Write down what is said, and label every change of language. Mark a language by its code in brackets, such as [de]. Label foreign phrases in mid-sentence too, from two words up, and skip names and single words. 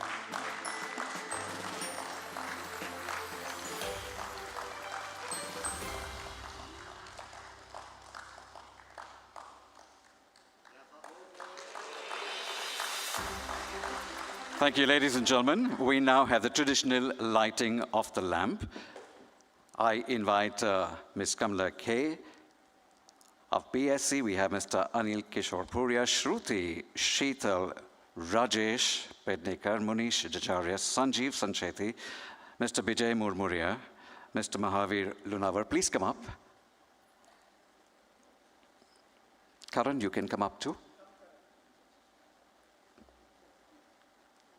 [en] Thank you, ladies and gentlemen. We now have the traditional lighting of the lamp. I invite Ms. Kamala K. Of BSE, we have Mr. Anil Kishore Puria, Shruti, Sheetal, Rajesh Pednekar, Munish Jajaria, Sanjeev Sancheti, Mr. Bijay Murmuria, Mr. Mahavir Lunavar. Please come up. Karan, you can come up too.